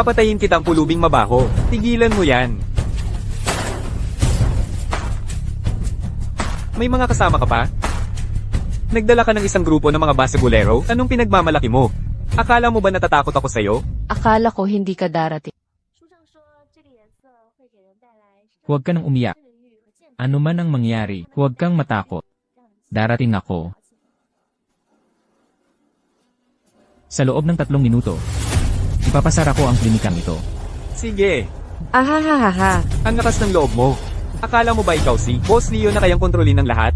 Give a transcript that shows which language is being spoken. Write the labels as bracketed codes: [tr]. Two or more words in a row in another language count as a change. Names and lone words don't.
[tl] Papatayin kitang pulubing mabaho. Tigilan mo yan. May mga kasama ka pa? Nagdala ka ng isang grupo ng mga basagulero? Anong pinagmamalaki mo? Akala mo ba natatakot ako sa'yo? Akala ko hindi ka darating. [zh] 书上说这个颜色会给人带来 [tl] Huwag ka nang umiyak. [zh] 治愈和健康。 [tl] Ano man ang mangyari, huwag kang matakot. Darating ako. Sa loob ng 3 minuto, ipapasara ko ang klinikang ito. Sige, Ahahaha. ang lakas ng loob mo. Akala mo ba ikaw si Boss Leo na kayang kontrolin ng lahat?